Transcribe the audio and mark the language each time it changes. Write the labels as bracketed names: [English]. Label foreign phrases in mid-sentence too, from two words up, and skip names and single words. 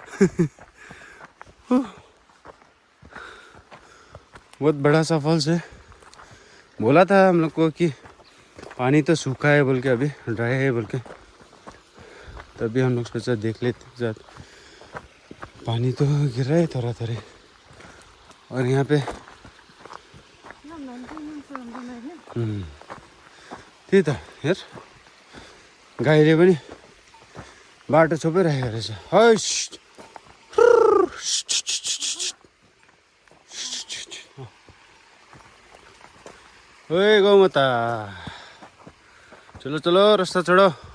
[Hindi] बहुत बड़ा सा फॉल्स है बोला था हम लोग को कि पानी तो सूखा है बोल के अभी ड्राई है बोल के तभी हम लोग सोचा देख लेते साथ पानी तो गिर रहा है थोड़ा थोड़ी और यहाँ पे [Nepali] त्यही त हेर गाईले पनि बाटो छोपिरहेको रहेछ हैस [Hindi] ओए गौमाता चलो चलो रास्ता छोड़ो